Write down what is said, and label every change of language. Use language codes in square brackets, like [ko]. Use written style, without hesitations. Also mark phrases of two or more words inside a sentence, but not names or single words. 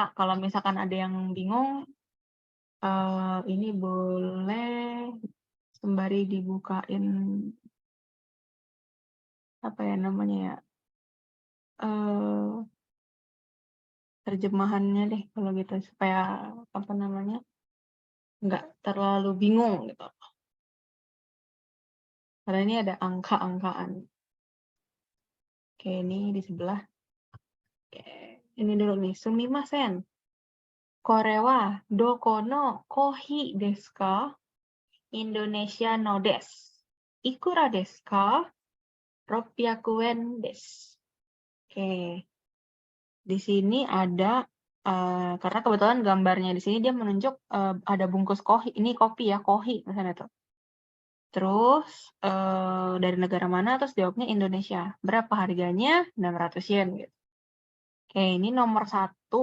[id] Kalau misalkan ada yang bingung, ini boleh sembari dibukain apa ya namanya ya, terjemahannya deh kalau gitu supaya apa namanya nggak terlalu bingung gitu. Karena ini ada angka-angkaan. Oke, ini di sebelah. Oke, ini dulu nih. [ja] すみません. これはどこのコーヒーですか? インドネシアのです. いくらですか? 600円です. [id] Oke. Di sini ada karena kebetulan gambarnya di sini dia menunjuk ada bungkus kohi. Ini kopi ya, kohi misalnya tuh. Terus dari negara mana? Terus jawabnya Indonesia. Berapa harganya? 600 yen gitu. Oke, ini nomor 1.